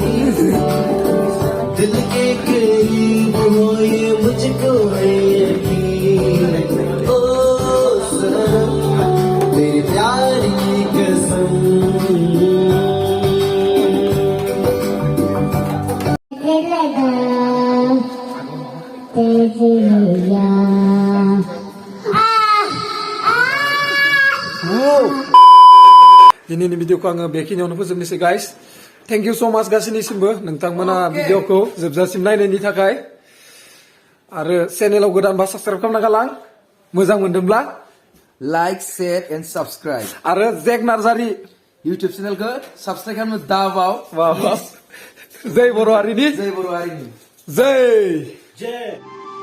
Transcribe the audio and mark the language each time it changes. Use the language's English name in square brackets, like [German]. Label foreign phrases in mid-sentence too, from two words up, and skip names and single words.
[Hindi] दिल के करीब हो ये मुझको है यकीन ओ सनम तेरे प्यार की कसम [Bodo] दिनैनि भिडिअखौ आङो बेखिनियावनो फोजोबनोसै गाइस [English] thank you so much [Bodo] गासैनिसिमबो नोंथांमोना भिडिअखौ जोबजासिम नायनायनि थाखाय आरो चेनेलाव गोदानबा साबस्क्राइब खालामना गालां मोजां मोनदोंब्ला [English] like share and subscribe [Bodo] आरो जेक नार्जारि [Hindi] यूट्यूब चैनल को [Bodo] सब्सक्राइब खालामनो दाबाव जय बर' हारिनि जय बर' हारिनि जय